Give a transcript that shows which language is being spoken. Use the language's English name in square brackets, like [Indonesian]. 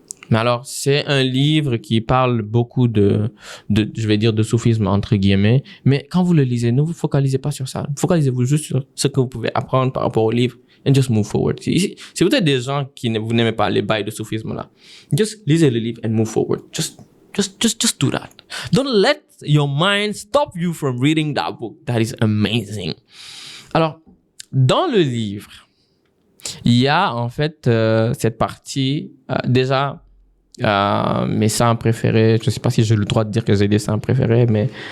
[French] Mais alors, c'est un livre qui parle beaucoup je vais dire, de soufisme, entre guillemets. Mais quand vous le lisez, ne vous focalisez pas sur ça. Focalisez-vous juste sur ce que vous pouvez apprendre par rapport au livre. [English] And just move forward. [French] Si vous êtes des gens vous n'aimez pas les bails de soufisme là, just lisez le livre [English] and move forward. Just do that. Don't let your mind stop you from reading that book. That is amazing. [French] Alors, dans le livre, il y a en fait cette partie, déjà, mes saints préférés. Je ne sais pas si j'ai le droit de dire que j'ai des saints préférés, mais...